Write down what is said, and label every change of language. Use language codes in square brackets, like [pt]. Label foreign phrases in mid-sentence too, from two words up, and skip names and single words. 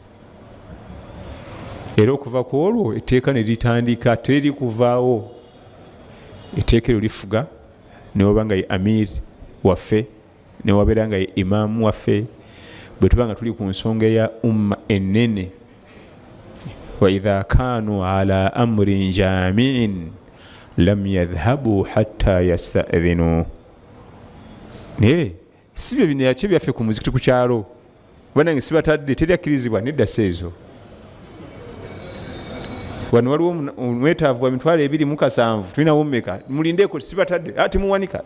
[lg] Era okuva ku olwo etteeka ne litandika, teri kuvaawo. Etteeka eryo lifuga ne waba nga ye amir waffe, ne wabeera nga ye imaamu waffe, bwe tuba nga tuli ku nsonga ya umma ennene. [ar] وإذا كانوا على أمر جامع لم يذهبوا حتى يستأذنوه. [lg] Naye si byo bino yakye byaffe ku muzikiti ku kyalo, banange sibatadde teryakkirizibwa nedda seezo. Wano waliwo omwetaavu wa 27,000 tulinawo mmeka, mulindeeko sibatadde ati muwanika.